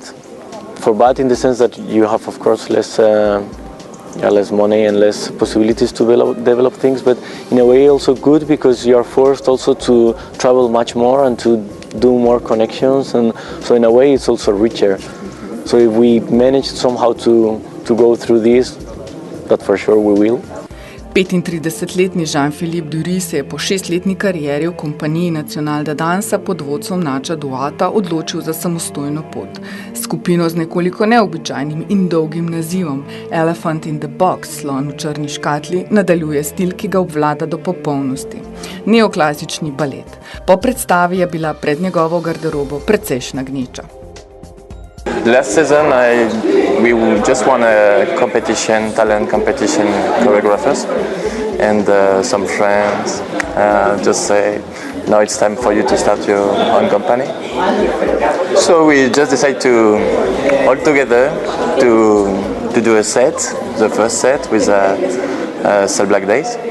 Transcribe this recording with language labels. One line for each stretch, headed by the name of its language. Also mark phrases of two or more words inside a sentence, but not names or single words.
English: For bad in the sense that you have, of course, less money and less possibilities to develop things, but in a way also good, because you are forced also to travel much more and to do more connections, and so in a way it's also richer. So if we manage somehow to go through this, that for sure we will.
Slovenian: 35-letni Jean-Philippe Dury se je po 6-letni karieri v kompaniji Nacional de Dansa pod vodstvom Nača Duata odločil za samostojno pot. Skupino z nekoliko neobičajnim in dolgim nazivom Elephant in the Box, slon v črni škatli, nadaljuje stil, ki ga obvlada do popolnosti. Neoklasični balet. Po predstavi je bila pred njegovo garderobo precejšna gneča.
English: Last season, we just won a competition, talent competition, choreographers, and some friends just say, now it's time for you to start your own company. So we just decided to all together to do a set, the first set with Cell Black Days.